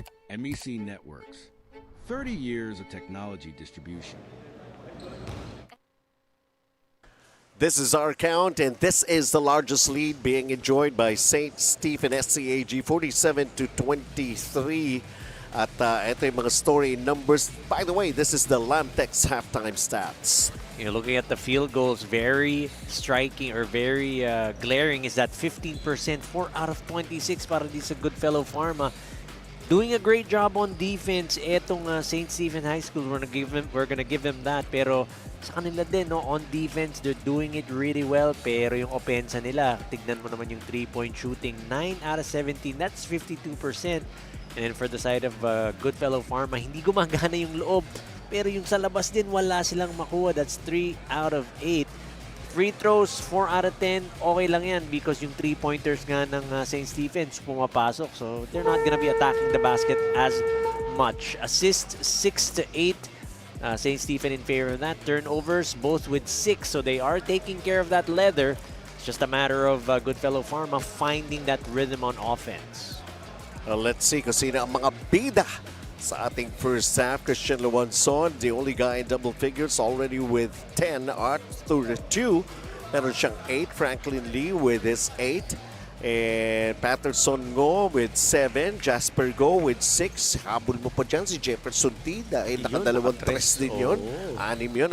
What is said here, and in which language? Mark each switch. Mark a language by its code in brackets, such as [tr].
[en] MEC Networks. 30 years of technology distribution. This is our count, and this is the largest lead being enjoyed by St. Stephen SCAG, 47-23. [tl] At ito yung mga story numbers. [en] By the way, this is the Lamtex halftime stats. You know, looking at the field goals, very striking or very glaring is that 15%, 4 out of 26 [tl] para di sa [en] Goodfellow Pharma. Doing a great job on defense. [tl] Etong [en] St. Stephen High School, we're gonna give them that. [tl] Pero sa kanila din, no, [en] on defense, they're doing it really well. [tl] Pero yung opensa nila, tignan mo naman yung [en] 3-point shooting, [tl] 9 out of 17, [en] that's 52%. And then for the side of Goodfellow Pharma, [tl] hindi gumagana yung loob. Pero yung sa labas din, wala silang makuha. [en] That's 3 out of 8. Free throws, 4 out of 10. [tl] Okay lang yan [en] because [tl] yung [en] 3-pointers [tl] nga ng [en] St. [tl] Stephen's pumapasok. [en] So they're not gonna be attacking the basket as much. Assists, 6 to 8. St. Stephen in favor of that. Turnovers, both with 6. So they are taking care of that leather. It's just a matter of Goodfellow Pharma finding that rhythm on offense. Let's see [tl] kung sino ang mga bida sa ating first half. [en] Christian Luanson, the only guy in double figures, already with 10. Arthur 2, [tl] meron siyang [en] 8. Franklin Lee with his 8. And Patterson Ngo with 7. Jasper Go with 6. [tl] Habol mo pa dyan si Jefferson T dahil nakadalawang 3 din yun. 6 yun.